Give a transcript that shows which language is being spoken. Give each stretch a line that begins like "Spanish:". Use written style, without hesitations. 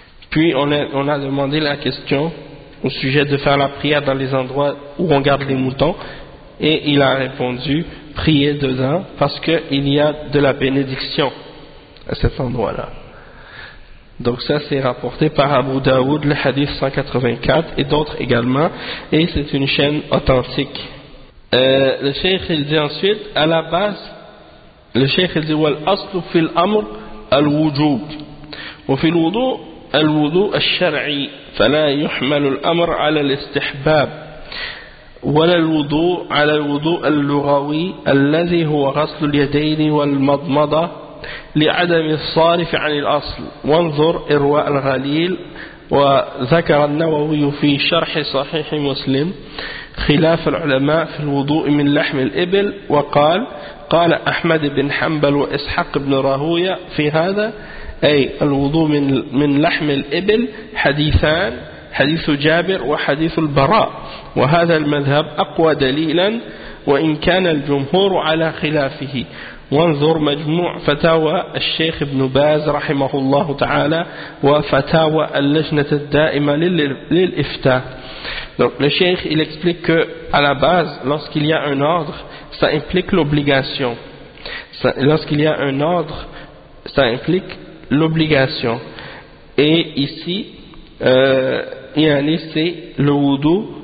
French: Puis on a demandé la question au sujet de faire la prière dans les endroits où on garde les moutons, et il a répondu, priez dedans parce qu'il y a de la bénédiction à cet endroit-là. Donc ça, c'est rapporté par Abu Daoud, le hadith 184 et d'autres également, et c'est une chaîne authentique. Le cheikh, il dit ensuite, à la base, Le cheikh dit
Arabic: والاصل في الامر الوجوب وفي الوضوء الوضوء الشرعي فلا يحمل الامر على الاستحباب ولا الوضوء على الوضوء اللغوي الذي هو غسل اليدين والمضمضه لعدم الصارف عن الاصل وانظر ارواء الغليل وذكر النووي في شرح صحيح مسلم خلاف العلماء في الوضوء من لحم الإبل وقال قال أحمد بن حنبل وإسحاق بن راهوية في هذا أي الوضوء من لحم الإبل حديثان حديث جابر وحديث البراء وهذا المذهب أقوى دليلا وإن كان الجمهور على خلافه وانظر مجموع فتاوى الشيخ ابن باز رحمه الله تعالى وفتاوى اللجنة الدائمة للإفتاء.
French: Donc le cheikh il explique que à la base lorsqu'il y a un ordre ça implique l'obligation. Ça, lorsqu'il y a un ordre ça implique l'obligation. Et ici c'est le wudu.